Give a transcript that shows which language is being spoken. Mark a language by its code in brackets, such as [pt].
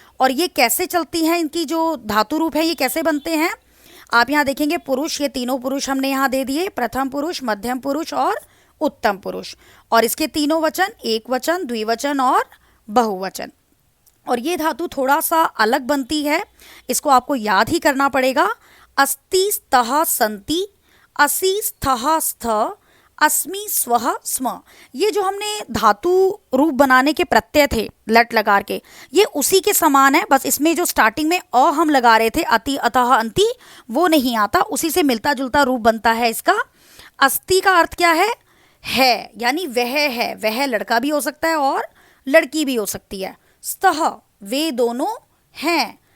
[hi] और ये कैसे चलती हैं, इनकी जो धातु रूप है ये कैसे बनते हैं, आप यहाँ देखेंगे पुरुष, ये तीनों पुरुष हमने यहाँ दे दिए, प्रथम पुरुष, मध्यम पुरुष और उत्तम पुरुष। और इसके तीनों वचन, एक वचन, द्विवचन और बहुवचन। और ये धातु थोड़ा सा अलग बनती है, इसको आपको याद ही करना पड़ेगा। [sa] अस्ति, स्तः, सन्ति, असि, स्थः, स्थ, अस्मि, स्वः, स्म। [hi] ये जो हमने धातु रूप बनाने के प्रत्यय थे लट लकार के, ये उसी के समान है, बस इसमें जो स्टार्टिंग में अ हम लगा रहे थे, अति, अतः, अंति, वो नहीं आता, उसी से मिलता जुलता रूप बनता है इसका। अस्ति का अर्थ क्या है, यानी वह है, वह लड़का भी हो सकता है और लड़की भी हो सकती है। स्तः, वे दोनों हैं।